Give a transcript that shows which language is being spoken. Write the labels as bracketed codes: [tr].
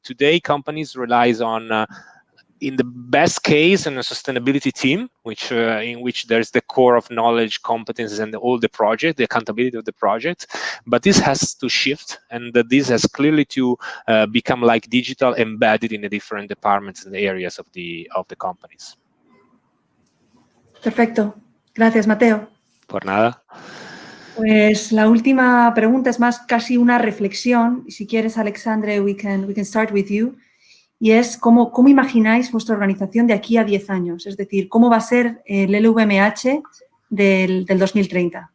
[en] Today, companies relies on in the best case, in a sustainability team, in which there's the core of knowledge, competences, and all the project, the accountability of the project. But this has to shift, and this has clearly to become like digital, embedded in the different departments and areas of the companies. [es] Perfecto. Gracias, Mateo. Por nada. Pues la última pregunta es más casi una reflexión. Y si quieres, [en] Alexandre, we can start with you. [es] Y es ¿cómo imagináis vuestra organización de aquí a 10 años? Es decir, ¿cómo va a ser el LVMH del 2030?